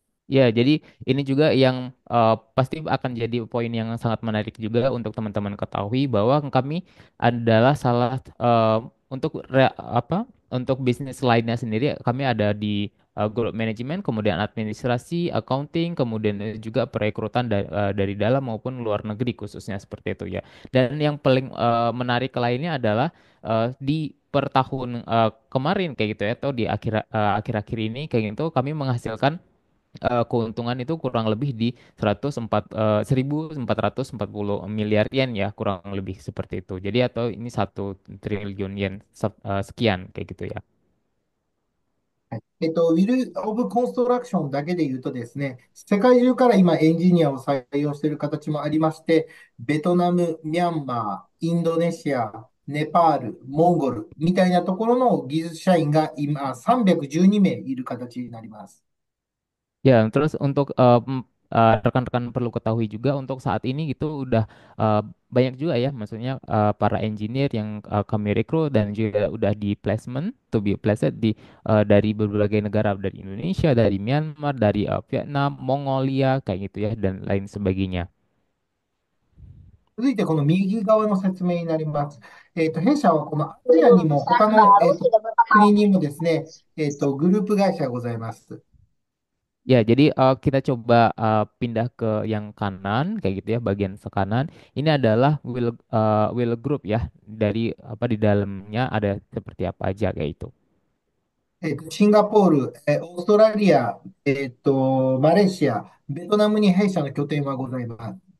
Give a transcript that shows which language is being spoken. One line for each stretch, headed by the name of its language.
Indonesian: Ya, jadi ini juga yang pasti akan jadi poin yang sangat menarik juga untuk teman-teman ketahui bahwa kami adalah salah untuk bisnis lainnya sendiri kami ada di grup manajemen, kemudian administrasi, accounting, kemudian juga perekrutan dari dalam maupun luar negeri khususnya seperti itu ya. Dan yang paling menarik lainnya adalah di per tahun kemarin kayak gitu ya atau di akhir-akhir ini kayak gitu kami menghasilkan keuntungan itu kurang lebih di 1.440 miliar yen ya kurang lebih seperti itu. Jadi atau ini 1 triliun yen sekian kayak gitu ya.
Japanese: ウィル・オブ・コンストラクションだけで言うとですね、世界中から今エンジニアを採用している形もありまして、ベトナム、ミャンマー、インドネシア、ネパール、モンゴルみたいなところの技術社員が今312名いる形になります。
Indonesian: Ya, terus untuk rekan-rekan perlu ketahui juga untuk saat ini gitu udah eh, banyak juga ya, maksudnya para engineer yang kami rekrut dan juga udah di placement
English: to be placed
Indonesian: di dari berbagai negara dari Indonesia, dari Myanmar, dari Vietnam, Mongolia kayak gitu ya dan lain sebagainya.
Japanese: 続いてこの右側の説明になります。弊社はこのアジアにも他の、国にもですね、グループ会社がございます。
Indonesian: Ya, jadi kita coba pindah ke yang kanan, kayak gitu ya, bagian sekanan. Ini adalah will group ya, dari apa di dalamnya ada seperti apa aja kayak itu.
Japanese: シンガポール、オーストラリア、マレーシア、ベトナムに弊社の拠点はございます。